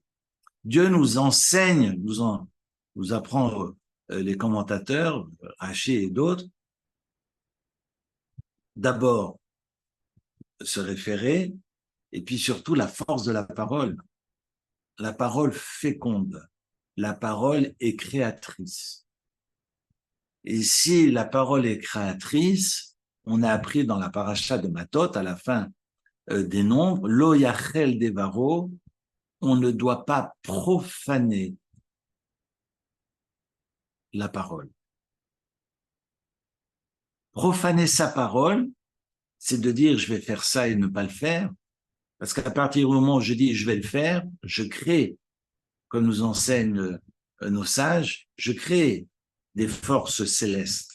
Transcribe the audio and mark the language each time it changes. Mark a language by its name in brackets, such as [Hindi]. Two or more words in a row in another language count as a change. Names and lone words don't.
[French] Dieu nous enseigne, nous apprend les commentateurs, Raché et d'autres, d'abord se référer, et puis surtout la force de la parole. La parole féconde, la parole est créatrice. Et si la parole est créatrice, on a appris dans la paracha de Matot, à la fin des nombres, [Hebrew] לא יחל דברו, [French] on ne doit pas profaner la parole. Profaner sa parole, c'est de dire je vais faire ça et ne pas le faire, parce qu'à partir du moment où je dis je vais le faire, je crée, comme nous enseignent nos sages, je crée des forces célestes.